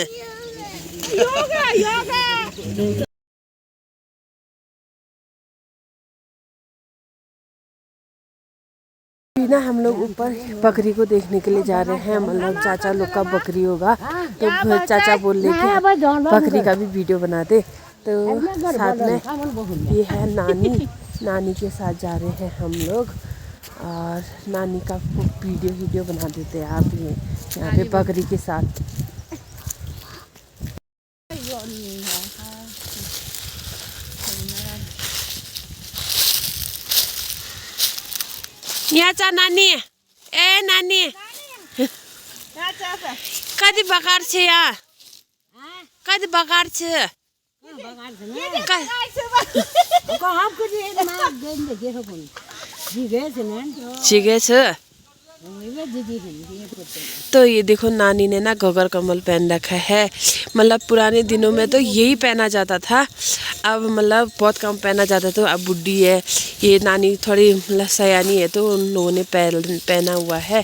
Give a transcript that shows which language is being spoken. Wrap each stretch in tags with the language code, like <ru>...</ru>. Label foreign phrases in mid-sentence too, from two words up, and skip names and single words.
<en>Yoga yoga.</en> <hi>ना हम लोग ऊपर बकरी को देखने के लिए जा रहे हैं। मतलब चाचा लोग का बकरी होगा, तो चाचा बोल रहे कि बकरी का भी वीडियो बना दे। तो साथ में ये है नानी, नानी के साथ जा रहे हैं हम लोग। और नानी का वीडियो बना देते हैं आप ये यहाँ पे बकरी के साथ।</hi> <ne>यहाँ चा नानी, ए नानी कति बकार छ यहाँ, कति बकार छ। ठिकै छ।</ne> <hi>तो ये देखो नानी ने ना घगर कम्बल पहन रखा है। मतलब पुराने दिनों में तो यही पहना जाता था, अब मतलब बहुत कम पहना जाता। तो अब बुढ़ी है ये नानी, थोड़ी मतलब सयानी है, तो उन लोगों ने पहना हुआ है।</hi>